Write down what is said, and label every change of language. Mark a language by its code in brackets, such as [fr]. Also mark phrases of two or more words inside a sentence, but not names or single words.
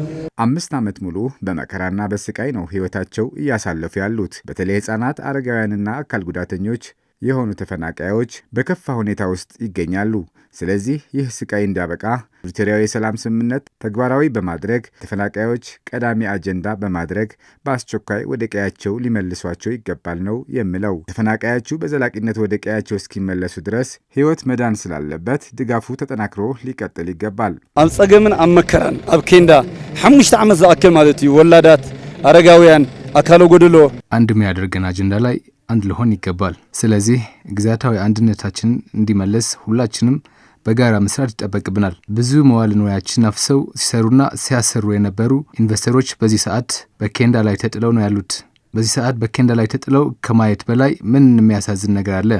[am] 5 ዓመት ሙሉ በመከራና በስቃይ ነው ህይወታቸው እያሳለፉ ያሉት። በተለይ ህፃናት፣ አረጋውያንና አካል ጉዳተኞች የሆኑ ተፈናቃዮች በከፋ ሁኔታ ውስጥ ይገኛሉ። ስለዚህ ይህ ስቃይ እንዲያበቃ ፕሪቶሪያው የሰላም ስምምነት ተግባራዊ በማድረግ ተፈናቃዮች ቀዳሚ አጀንዳ በማድረግ በአስቸኳይ ወደ ቀያቸው ሊመልሷቸው ይገባል ነው የሚለው። ተፈናቃዮቹ በዘላቂነት ወደ ቀያቸው እስኪመለሱ ድረስ ህይወት መዳን ስላለበት ድጋፉ ተጠናክሮ ሊቀጥል ይገባል። [ti] ኣብ ጸገምን ኣብ መከራን ኣብ ኬንዳ 5 ዓመት ዝኣክል ማለት እዩ ወላዳት፣ አረጋውያን፣ አካለ ጎደሎ [am] አንድ የሚያደርገን አጀንዳ ላይ አንድ ሊሆን ይገባል። ስለዚህ ግዛታዊ አንድነታችን እንዲመለስ ሁላችንም በጋራ መስራት ይጠበቅብናል። ብዙ መዋዕለ ንዋያችን አፍሰው ሲሰሩና ሲያሰሩ የነበሩ ኢንቨስተሮች በዚህ ሰዓት በኬንዳ ላይ ተጥለው ነው ያሉት። በዚህ ሰዓት በኬንዳ ላይ ተጥለው ከማየት በላይ ምን የሚያሳዝን ነገር አለ?